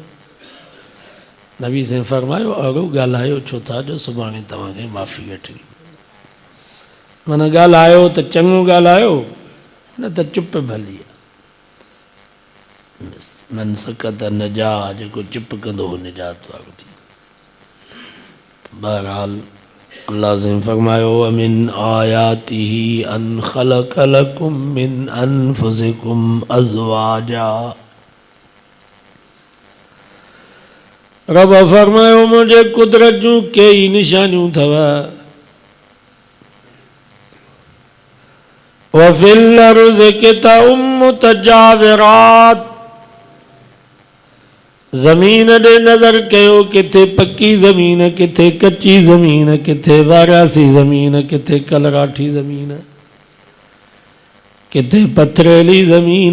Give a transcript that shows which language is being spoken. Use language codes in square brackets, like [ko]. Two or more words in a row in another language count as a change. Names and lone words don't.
[sd] नबी साईं फरमायो अहिड़ो ॻाल्हायो छो था जो सुभाणे तव्हांखे माफ़ी वठणी, माना ॻाल्हायो त चङो ॻाल्हायो, न त चुप भली आहे। [ar] من صمت نجا, [sd] जेको चुप कंदो हो निजात वारो थी। बहरहाल अल्लाह साईं फरमायो [ar] ومن آياته أن خلق لكم من أنفسكم أزواجا. [sd] रब फरमायो मुंहिंजे कुदरत जूं कई निशानियूं अथव। [ar] وفي الأرض قطع متجاورات, [sd] ज़मीन ॾे नज़र कयो, किथे पकी ज़मीन, किथे कच्ची ज़मीन, किथे वारासी ज़मीन, किथे कलराठी ज़मीन, किथे पथरेली ज़मीन।